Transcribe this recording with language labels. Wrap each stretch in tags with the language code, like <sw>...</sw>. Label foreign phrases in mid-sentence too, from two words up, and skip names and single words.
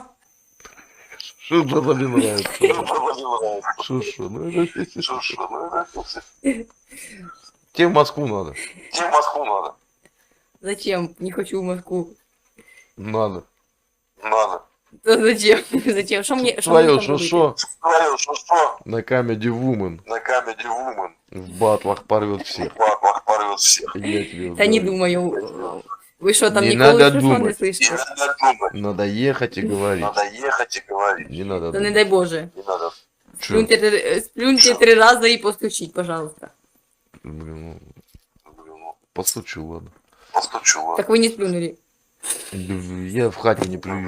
<ru>Что за не нравится? Ну, папа не нравится. Шо-шо? Ну, это- Шо-шо, ну, это Тебе в Москву надо. тебе в Москву надо. Зачем? Не хочу в Москву. Надо. Надо. Да зачем? Зачем? Что мне Твое</ru> <uk>там робити?</uk> <ru>шо-шо Твое шо-шо на Comedy Woman на Comedy Woman в батлах порвет всех. в батлах порвет всех. Я тебе</ru> <uk>Та не</uk> <ru>говорю.</ru> <uk>думаю. Ви що там</uk> <ru>Не</ru> <uk>ніколи</uk> <ru>надо шо-шо не думать. Не слышите? надо думать. Надо ехать и говорить. Надо ехать и говорить. Не надо Да не думать. дай Боже. Не надо. Чё? Сплюньте 3 раза и постучить, пожалуйста. Блин, ну, Ну, постучу, ладно. постучу. ладно. Так вы не сплюнули. Я в хате не плюю.</ru>